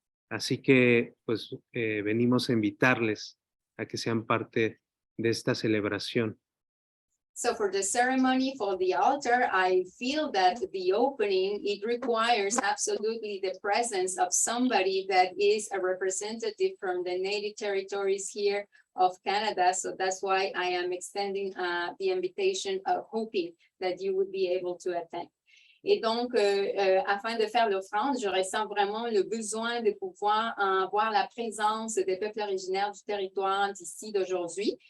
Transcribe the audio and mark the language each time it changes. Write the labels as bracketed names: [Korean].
[Spanish] Así que, pues, venimos a invitarles a que sean parte de esta celebración. [English] So for the ceremony, for the altar, I feel that the opening, it requires absolutely the presence of somebody that is a representative from the native territories here of Canada. So that's why I am extending the invitation, hoping that you would be able to attend. [French] Et donc, afin de faire l'offrande, je ressens vraiment le besoin de pouvoir voir la présence des peuples originaires du territoire d'ici d'aujourd'hui.